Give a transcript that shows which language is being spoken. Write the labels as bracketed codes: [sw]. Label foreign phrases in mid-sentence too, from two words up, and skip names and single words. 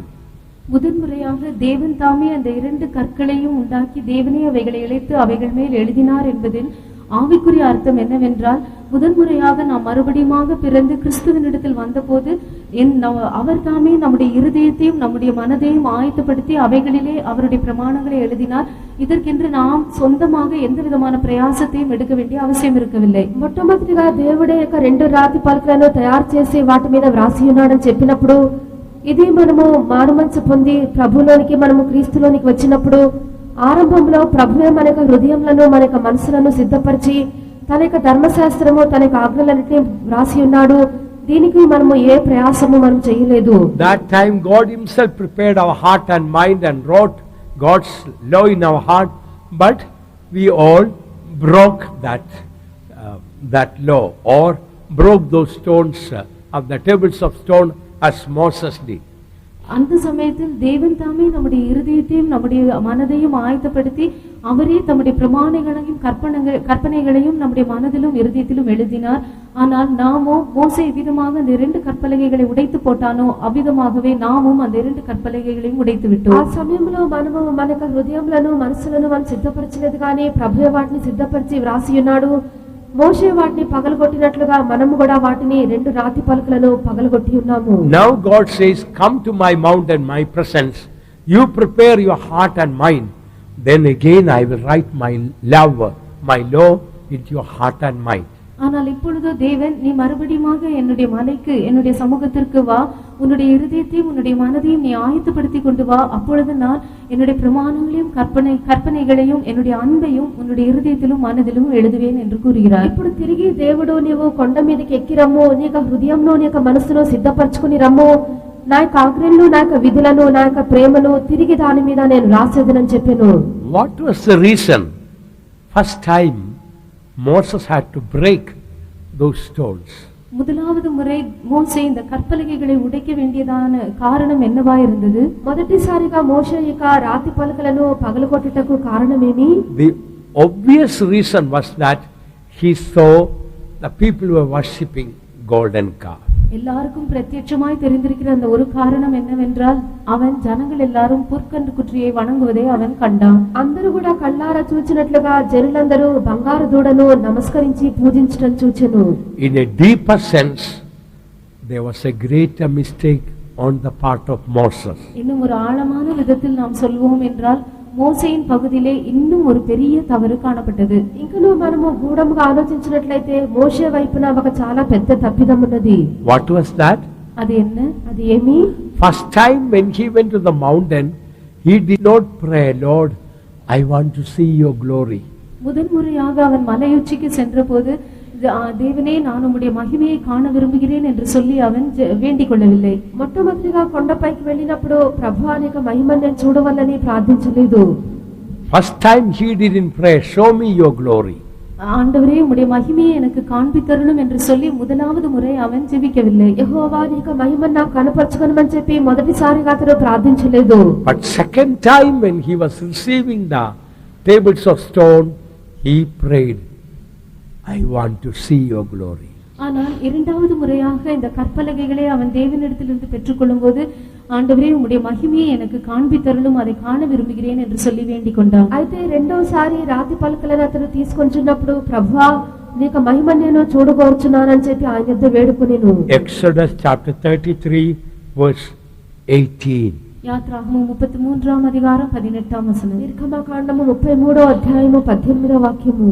[ta] முதன்முறையாக தேவன் தாமே அந்த இரண்டு கற்களையும் உண்டாக்கி தேவனே அவைகளை இழைத்து அவைகள் மேல் எழுதினார் என்பதில் ஆவிக்குரிய அர்த்தம் என்னவென்றால், முதன்முறையாக நாம் மறுபடியுமாக பிறந்து கிறிஸ்துவனிடத்தில் வந்தபோது அவர் தாமே நம்முடைய இருதயத்தையும் நம்முடைய மனதையும் ஆயத்தப்படுத்தி அவைகளிலே அவருடைய பிரமாணங்களை எழுதினார். இதற்கென்று நாம் சொந்தமாக எந்த விதமான பிரயாசத்தையும் எடுக்க வேண்டிய அவசியம் இருக்கவில்லை. [te] మొట్టమొదటిగా దేవుడే యొక్క రెండు రాతి పలకలను తయారు చేసి వాటి మీద వ్రాసి ఉన్నాడని చెప్పినప్పుడు, ఇది మనము మారుమనసు పొంది ప్రభులోనికి మనము క్రీస్తులోనికి వచ్చినప్పుడు ఆరంభంలో ప్రభువే మన యొక్క హృదయములను మన యొక్క మనసులను సిద్ధపరిచి తన యొక్క ధర్మశాస్త్రము తన యొక్క ఆజ్ఞలన్నిటిని వ్రాసి ఉన్నాడు. దీనికి మనము ఏ ప్రయాసము మనం చేయలేదు. [en] That time God himself prepared our heart and mind and wrote God's law in our heart, but we all broke that law, or broke those stones of the tables of stone as Moses did. [ta] அந்த சமயத்தில் தேவன் தாமே நம்முடைய இருதயத்தையும் நம்முடைய மனதையும் ஆயத்தப்படுத்தி அவரே தம்முடைய பிரமாணங்களையும் கற்பனைகளையும் நம்முடைய மனதிலும் இருதயத்திலும் எழுதினார். ஆனால் நாமோ மோசே விதமாக அந்த இரண்டு கற்பலகைகளை உடைத்து போட்டானோ அவ்விதமாகவே நாமும் அந்த இரண்டு கற்பலகைகளையும் உடைத்து விட்டோம். [te] ఆ సమయంలో మనము మన యొక్క హృదయములను మనసులను మనం సిద్ధపరచలేదు, కానీ ప్రభువే వాటిని సిద్ధపరిచి వ్రాసి ఉన్నాడు. మోషే వాటిని పగలగొట్టినట్లుగా మనము కూడా వాటిని రెండు రాతి పలకలను పగలగొట్టి ఉన్నాము. [en] Now God says, come to my mount and my presence, you prepare your heart and mind, then again I will write my law into your heart and mind. [ta] ஆனால் இப்பொழுது தேவன், நீ மறுபடியுமாக என்னுடைய மலைக்கு என்னுடைய சமூகத்திற்கு வா, உன்னுடைய இருதயத்தையும் உன்னுடைய மனதையும் நீ ஆயத்தப்படுத்தி கொண்டு வா, அப்பொழுது நான் என்னுடைய பிரமாணங்களையும் கற்பனைகளையும் என்னுடைய அன்பையும் உன்னுடைய இருதயத்திலும் மனதிலும் எழுதுவேன் என்று கூறுகிறார். [te] ఇప్పుడు తిరిగి దేవుడు నీవు కొండ మీదకి ఎక్కి రమ్ము, నీ యొక్క హృదయంలో నీ యొక్క మనసును సిద్ధపరచుకుని రమ్ము, నా యొక్క ఆజ్ఞలను నా యొక్క విధులను నా యొక్క ప్రేమను తిరిగి దాని మీద నేను రాసేదనని చెప్పాను. [en] What was the reason? First time Moses had to break those stones. [ta] முதலாவது முறை மோசே இந்த கற்பலகைகளை உடைக்க வேண்டியதான காரணம் என்னவா இருந்தது? [te] మొదటిసారిగా మోషే యొక్క రాతి పలకలను పగలగొట్టుటకు కారణమేమి? [en] The obvious reason was that he saw the people were worshipping golden calf. [ta] எல்லாருக்கும் பிரத்யட்சமாய் தெரிந்திருக்கிற அந்த ஒரு காரணம் என்னவென்றால், அவன் ஜனங்கள் எல்லாரும் புற்கன்று குற்றியை வணங்குவதை அவன் கண்டான். [te] అందరూ కూడా కళ్ళారా చూచినట్లుగా జనులందరూ బంగారు దూడను నమస్కరించి పూజించడం చూచెను. [en] In a deeper sense, there was a greater mistake on the part of Moses. [ta] இன்னும் ஒரு ஆழமான விதத்தில் நாம் சொல்வோம் என்றால், மோசேயின் பகுதியிலே இன்னும் ஒரு பெரிய தவறு காணப்பட்டது. [te] ఇంకనూ మనము గూఢముగా ఆలోచించినట్లయితే మోషే వైపున ఒక చాలా పెద్ద తప్పిదం ఉన్నది. [en] What was that? [ta] அது என்ன? [te] అది ఏమి? [en] First time when he went to the mountain, he did not pray, Lord, I want to see your glory. [ta] முதன்முறையாக அவன் மலையுச்சிக்கு சென்றபோது, தேவனே நான் உம்முடைய மகிமையை காண விரும்புகிறேன் என்று சொல்லி அவன் வேண்டிக் கொள்ளவில்லை. [te] మొట్టమొదటిగా కొండపైకి వెళ్ళినప్పుడు ప్రభువా నీ యొక్క మహిమను నేను చూడవల్లని ప్రార్థించలేదు. [en] First time he didn't pray, show me your glory. [ta] ஆண்டவரே உம்முடைய மகிமையை எனக்கு காண்பித்தருளும் என்று சொல்லி முதலாவது முறை அவன் ஜெபிக்கவில்லை. [te] యెహోవా నీ యొక్క మహిమను నాకు కనపరచుకొనమని చెప్పి మొదటిసారిగా అతడు ప్రార్థించలేదు. [en] But second time when he was receiving the tables of stone, he prayed, I want to see your glory. [ta] ஆனால் இரண்டாவது முறையாக இந்த கற்பலகைகளை அவன் தேவனிடத்திலிருந்து பெற்றுக்கொள்ளும் போது, ஆண்டவரே உம்முடைய மகிமையை எனக்கு காண்பித்தருளும், அதை காண விரும்புகிறேன் என்று சொல்லி வேண்டிக் கொண்டான். [te] అయితే రెండోసారి రాతి పలకలను అతడు తీసుకొంచున్నప్పుడు ప్రభువా నీ యొక్క మహిమను నేను చూడగోరుచున్నానని చెప్పి ఆయన యొద్ద వేడుకొనెను. [en] Exodus chapter 33 verse 18. [ta] யாத்ராகமம் 33ஆம் அதிகாரம் 18ஆம் வசனம். [te] నిర్గమకాండము 33వ అధ్యాయము 18వ వాక్యము.